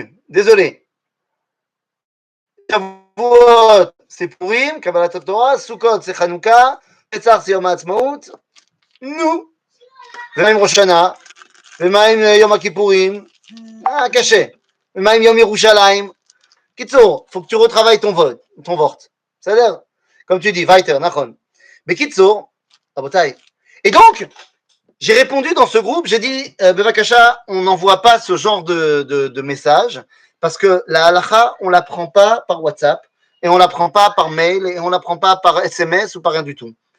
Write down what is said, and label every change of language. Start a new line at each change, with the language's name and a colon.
French: Désolé. Shavuot, c'est Purim, Kabbalat Torah, Sukkot, c'est Hanouka, Pesach, c'est Yom HaAtzmaut. Nous.
Hebrew: ומה עם ראש שנה? ומה עם יום הכיפורים? קשה.
French: Même Yom Yerushalayim. Kitsour, faut que tu retravailles ton vort. C'est-à-dire, comme tu dis, weiter, nachon. Mais Kitsour, Rabotai. Et donc, j'ai répondu dans ce groupe, j'ai dit, Bevakasha, on n'envoie pas ce genre de message parce que la halakha, on la prend pas par WhatsApp et on la prend pas par mail et on la prend pas par SMS ou par rien du tout.